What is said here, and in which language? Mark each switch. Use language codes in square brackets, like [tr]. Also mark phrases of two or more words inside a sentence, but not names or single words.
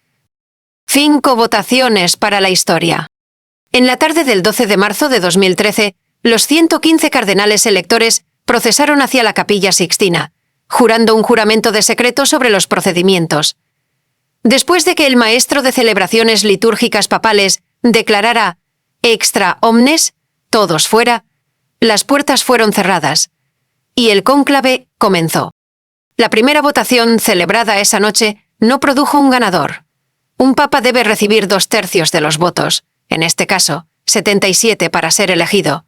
[es] 5 votaciones para la historia. En la tarde del 12 de marzo de 2013, los 115 cardenales electores procesaron hacia la Capilla Sixtina, jurando un juramento de secreto sobre los procedimientos. Después de que el maestro de celebraciones litúrgicas papales declarara [la] extra omnes, [es] todos fuera, las puertas fueron cerradas, y el cónclave comenzó. La primera votación celebrada esa noche no produjo un ganador. Un papa debe recibir 2/3 de los votos, en este caso, 77 para ser elegido.